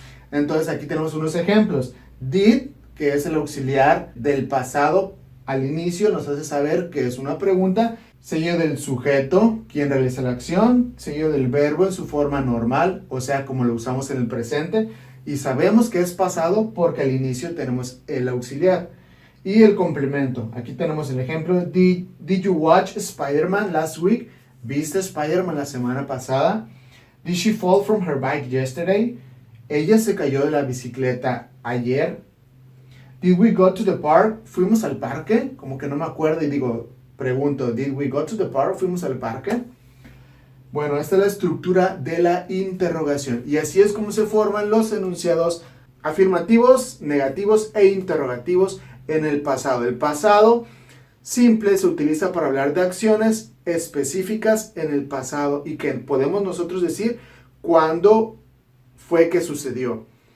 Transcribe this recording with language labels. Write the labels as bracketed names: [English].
[Spanish] Entonces aquí tenemos unos ejemplos. Did, que es el auxiliar del pasado al inicio, nos hace saber que es una pregunta, seguido del sujeto, quien realiza la acción, seguido del verbo en su forma normal, o sea, como lo usamos en el presente, y sabemos que es pasado porque al inicio tenemos el auxiliar. Y el complemento, aquí tenemos el ejemplo, [English] did you watch Spider-Man last week? [Spanish] ¿Viste Spider-Man la semana pasada? [English] Did she fall from her bike yesterday? [Spanish] ¿Ella se cayó de la bicicleta ayer? [English] Did we go to the park? [Spanish] ¿Fuimos al parque? Como que no me acuerdo y pregunto, did we go to the park? ¿Fuimos al parque? Bueno, esta es la estructura de la interrogación y así es como se forman los enunciados afirmativos, negativos e interrogativos en el pasado. El pasado simple se utiliza para hablar de acciones específicas en el pasado y que podemos nosotros decir cuándo fue que sucedió.